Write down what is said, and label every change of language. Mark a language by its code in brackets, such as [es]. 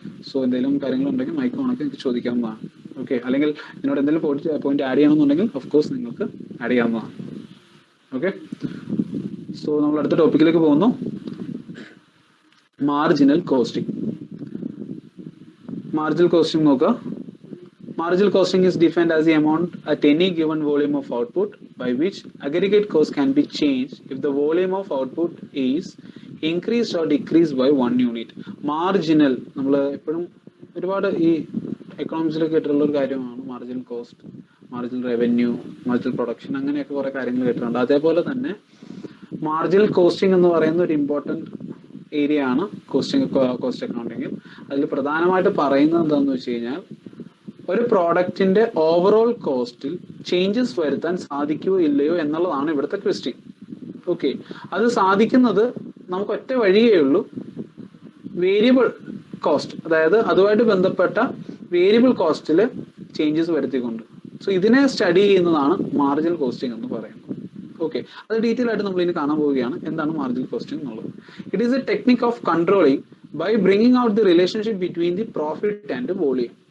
[ml] So എന്തെങ്കിലും കാര്യങ്ങളുണ്ടെങ്കിൽ mic ഓണൊക്കെ എനിക്ക് ചോദിക്കാവുന്നതാണ്. ഓക്കെ, അല്ലെങ്കിൽ എന്നോട് എന്തെങ്കിലും പോയിന്റ് ആഡ് ചെയ്യണമെന്നുണ്ടെങ്കിൽ ഓഫ് കോഴ്സ് നിങ്ങൾക്ക് ആഡ് ചെയ്യാവുന്നതാണ്. ഓക്കെ, സോ നമ്മൾ അടുത്ത ടോപ്പിക്കിലേക്ക് പോകുന്നു, മാർജിനൽ കോസ്റ്റിംഗ്. മാർജിനൽ കോസ്റ്റിംഗ് നോക്കുക. [en] Marginal costing is defined as the amount at any given volume of output by which aggregate cost can be changed if the volume of output is increased or decreased by 1 unit. [ml] Marginal നമ്മൾ എപ്പോഴും ഒരുപാട് ഈ എക്കണോമിക്സിലൊക്കെ കേട്ടിട്ടുള്ള ഒരു കാര്യമാണ് marginal cost, marginal revenue, marginal production, അങ്ങനെയൊക്കെ കുറെ കാര്യങ്ങൾ കേട്ടിട്ടുണ്ട്. അതേപോലെ തന്നെ മാർജിനൽ കോസ്റ്റിംഗ് എന്ന് പറയുന്ന ഒരു ഇമ്പോർട്ടൻറ്റ് ഏരിയ ആണ് കോസ്റ്റ് അക്കൗണ്ടിങ്ങിൽ. അതിൽ പ്രധാനമായിട്ട് പറയുന്നത് എന്താണെന്ന് വെച്ച് കഴിഞ്ഞാൽ ഒരു പ്രോഡക്റ്റിന്റെ ഓവറോൾ കോസ്റ്റിൽ ചേഞ്ചസ് വരുത്താൻ സാധിക്കുമോ ഇല്ലയോ എന്നുള്ളതാണ് ഇവിടുത്തെ ക്വസ്റ്റ്യൻ. ഓക്കെ, അത് സാധിക്കുന്നത് നമുക്ക് ഒറ്റ വഴിയേ ഉള്ളൂ, വേരിയബിൾ കോസ്റ്റ്, അതായത് അതുമായിട്ട് ബന്ധപ്പെട്ട വേരിയബിൾ കോസ്റ്റിൽ ചേഞ്ചസ് വരുത്തിക്കൊണ്ട്. സോ ഇതിനെ സ്റ്റഡി ചെയ്യുന്നതാണ് മാർജിനൽ കോസ്റ്റിംഗ് എന്ന് പറയുന്നത്. ഓക്കെ, അത് ഡീറ്റെയിൽ ആയിട്ട് നമ്മൾ ഇനി കാണാൻ പോവുകയാണ് എന്താണ് മാർജിനൽ കോസ്റ്റിംഗ് എന്നുള്ളത്. [en] It is a technique of controlling by bringing out the relationship between the profit and the volume.